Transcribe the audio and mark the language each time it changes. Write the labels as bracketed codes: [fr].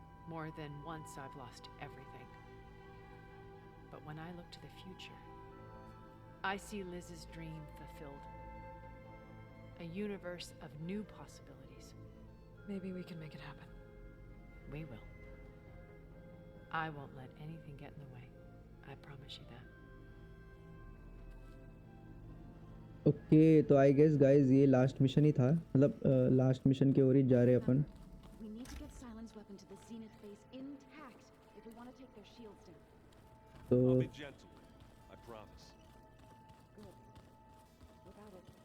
[en] More than once I've lost everything. But when I look to the future, I see Liz's dream fulfilled. A universe of new possibilities. Maybe we can make it happen. We will. I won't let anything get in the way. I promise you that. [hi] Okay तो [en] I guess guys [hi] ये last mission ही था, मतलब last mission की ओर ही जा रहे हैं अपन। [en] We need to get Silence weapon to the Zenith base intact if we want to take their shields down. [hi] तो [en] I'll be gentle. I promise. Good. Without it.